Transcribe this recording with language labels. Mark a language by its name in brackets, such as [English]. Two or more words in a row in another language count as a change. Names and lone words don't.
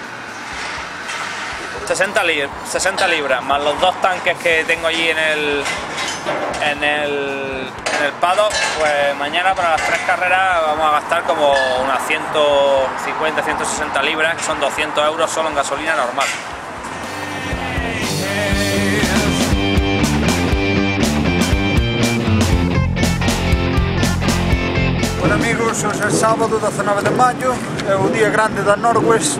[Spanish] 60 libras más los 2 tanques que tengo allí en el paddock, pues mañana para las 3 carreras vamos a gastar como unas 150-160 libras, que son 200 euros solo en gasolina normal. [Galician] Bueno amigos, hoxe é sábado 19 de maio, é o día grande da Norwest.